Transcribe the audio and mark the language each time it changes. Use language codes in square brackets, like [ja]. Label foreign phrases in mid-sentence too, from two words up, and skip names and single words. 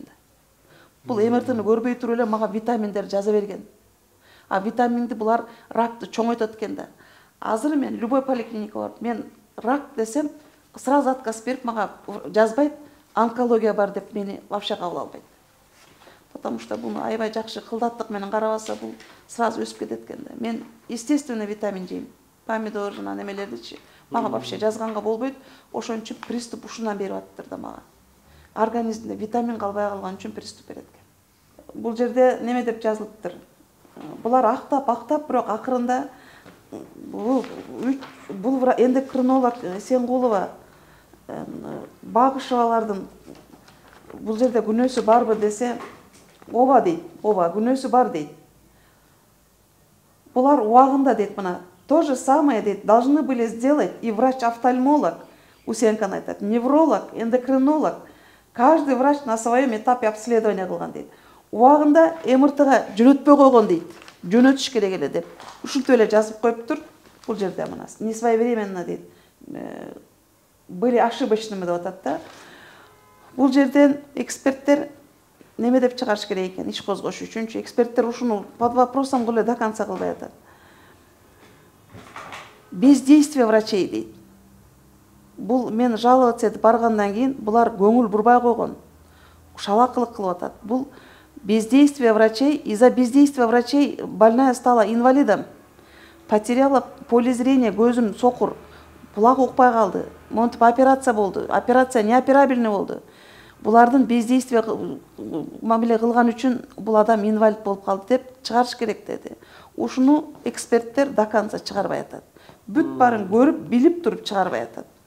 [ky] Бул МРТ-ны көрбөй туруп эле мага витаминдер жаза берген. А витаминди булар ракты чоңойтот экен да. Азыр мен любой поликлиника барып, мен рак десем, [ru] сразу отказ [ky] берип мага жазбайт, онкология бар деп мени вообще кабыл албайт. [ru] Потому что [ky] буну аябай жакшы кылдаттык менен карабаса, бул сразу өсүп кетет экен да. Мен естественный витамин жейм. Помидор жана немелердичи. Мага вообще жазганга болбойт. Ошон үчүн приступ ушундан берип аттыр да мага. Организмде витамин калбай калган үчүн приступ берет экен. Бул жерде неме деп жазылыптыр? Булар актап, бирок акырында бул эндокринолог Сенгулова, Багышевалардын бул жерде күнөөсү барбы десе, ооба дейт. Ооба, күнөөсү бар дейт. Булар убагында дейт, мына [ru] то же самое [ky] дейт, [ru] должны были сделать и врач-офтальмолог, [ky] Усенкан айтат, невролог, эндокринолог. [ru] Каждый врач на своем этапе обследования [ky] кылган дейт. Убагында МРТ-га жөнөтпөй койгон дейт. Жөнөтүш керек эле деп. Ушинтип эле жазып коюптур. Бул жерде мына [ru] не своевременно [ky] дейт. [ru] Были ошибочными [ky] деп атат да. Бул жерден эксперттер неме деп чыгарыш керек экен, иш козгош үчүнчү. Эксперттер ушуну [ru] под вопросом [ky] кылып [ru] до конца [ky] кылбай атат. [ru] Бездействие врачей дейт. [ky] Бул мен жаловаться этип баргандан кийин булар көңүл бурбай койгон. Шалакылык кылып атат. [ru] Бул бездействие врачей, из-за бездействия врачей больная стала инвалидом. Потеряла поле зрения, [ky] көзүм сокур, кулак укпай калды. Монтип операция болду. Операция неоперабельный болду. Булардын бездействие мамиле кылган үчүн бул адам инвалид болуп калды деп чыгарыш керек деди. Ушуну эксперттер [ru] до конца [ky] чыгарбай атат. Бүт барын көрүп, билип туруп чыгарбай атат.